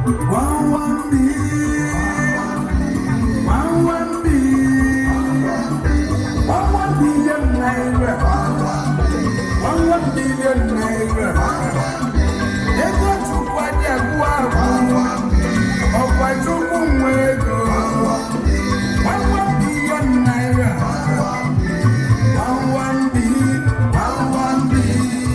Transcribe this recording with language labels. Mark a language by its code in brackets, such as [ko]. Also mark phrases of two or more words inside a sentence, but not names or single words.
[en] One one billion, one one billion naira, one one billion naira. [ig] Ego Chukwu adị agwụ agwụ. Ọkwa Chukwu nwe ego. [en] One one billion naira. One one billion, one one billion.